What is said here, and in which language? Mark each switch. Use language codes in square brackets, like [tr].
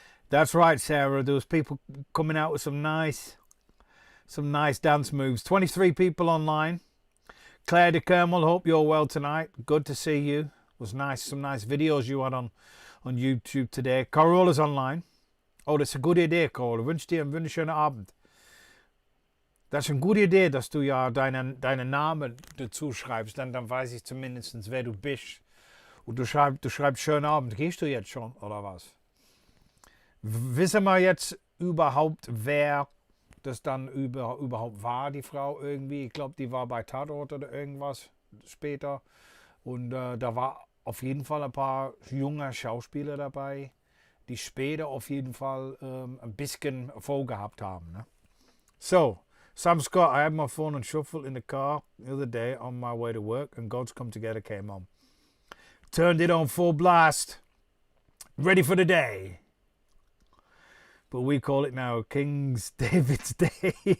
[en] That's right, Sarah. There was people coming out with some nice dance moves. 23 people online. Claire de Kermel, hope you're well tonight. Good to see you. It was nice. Some nice videos you had on YouTube today. Corola's online. [de] Oh, das ist eine gute Idee, Corolla. Wünsche dir einen wunderschönen Abend. Das ist eine gute Idee, dass du ja deinen Namen dazu schreibst. Dann weiß ich zumindest, wer du bist. Und du schreibst schönen Abend. Gehst du jetzt schon, oder was? Wissen wir jetzt überhaupt, wer das dann überhaupt war, die Frau irgendwie? Ich glaube, die war bei Tatort oder irgendwas später. Und da war auf jeden Fall ein paar junge Schauspieler dabei, die später auf jeden Fall ein bisschen Erfolg gehabt haben. Ne? [en] So, Sam Scott, I had my phone on shuffle in the car the other day on my way to work, and God's Come Together came on. Turned it on full blast. Ready for the day. But we call it now King's David's Day.